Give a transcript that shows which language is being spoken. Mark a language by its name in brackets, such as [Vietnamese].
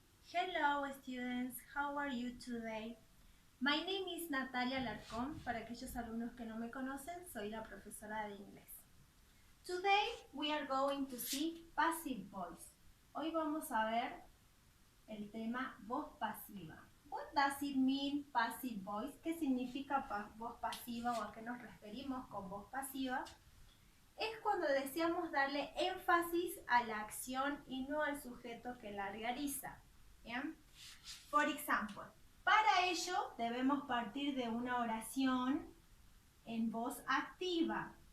[English] Hello students, how are you today? My name is Natalia Larcón. [Spanish] Para aquellos alumnos que no me conocen, soy la profesora de inglés. [English] Today we are going to see passive voice. [Spanish] Hoy vamos a ver el tema voz pasiva. [English] What does it mean passive voice? [Spanish] ¿Qué significa voz pasiva o a qué nos referimos con voz pasiva? Es cuando deseamos darle énfasis a la acción y no al sujeto que la realiza. ¿Bien? Por ejemplo, para ello debemos partir de una oración en voz activa.